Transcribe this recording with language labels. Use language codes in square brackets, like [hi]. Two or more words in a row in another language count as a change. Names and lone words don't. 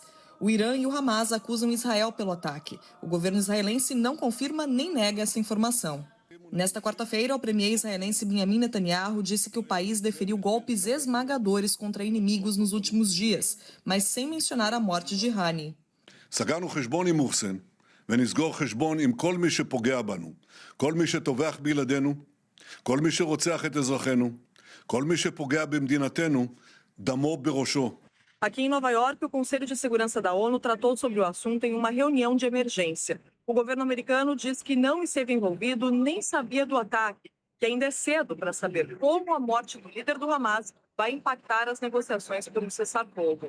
[pt] O Irã e o Hamas acusam Israel pelo ataque. O governo israelense não confirma nem nega essa informação. Nesta quarta-feira, o premier israelense Benjamin Netanyahu disse que o país deferiu golpes esmagadores contra inimigos nos últimos dias, mas sem mencionar a morte de Haniyeh. [he] סגרנו חשבון עם מורסן ונסגור חשבון עם כל מי שפוגע בנו, כל מי שטובח בילדינו, כל מי שרוצח את אזרחינו, כל מי שפוגע במדינתנו, דמו בראשו. [pt] Aqui em Nova York, o Conselho de Segurança da ONU tratou sobre o assunto em uma reunião de emergência. O governo americano diz que não esteve envolvido nem sabia do ataque, que ainda é cedo para saber como a morte do líder do Hamas vai impactar as negociações pelo cessar-fogo.